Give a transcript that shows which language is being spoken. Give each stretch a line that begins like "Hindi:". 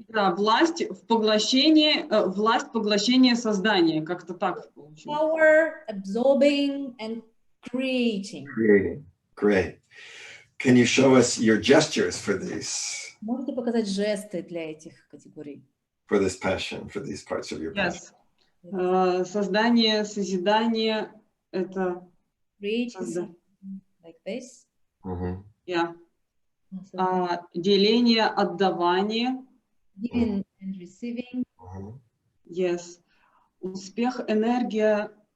Russian: Да, власть в поглощении, власть поглощения создания, как-то так получилось.
English: Power, absorbing and creating. Creating. Great. Can you show us your gestures for these?
Russian: Можете показать жесты для этих категорий?
English: For this passion, for these parts of your passion. Yes.
Russian: Создание, созидание, это
English: Creating like this. Yeah.
Russian: Деление, отдавание.
English: Giving and receiving. Yes.
Russian: Успех, энергия.